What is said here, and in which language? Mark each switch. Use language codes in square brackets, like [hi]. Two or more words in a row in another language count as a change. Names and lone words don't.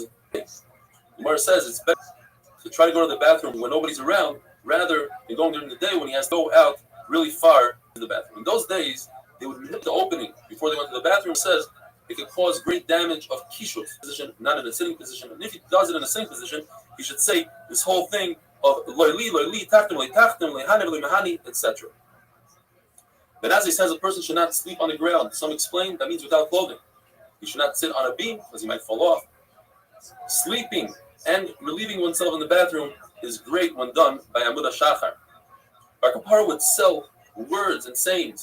[en] The Gemara says it's better to try to go to the bathroom when nobody's around, rather than going during the day when he has to go out really far to the bathroom. In those days, they would hit the opening before they went to the bathroom. It says it could cause great damage of kishuf position, not in a sitting position. And if he does it in a sitting position, he should say this whole thing of [he] loyli, tachtim, lehanev, lemahani, [en] etc. But as he says, a person should not sleep on the ground. Some explain that means without clothing. He should not sit on a beam because he might fall off. Sleeping And relieving oneself in the bathroom is great when done by [he] Amud HaShachar. [en] Bar Kapara would sell words and sayings.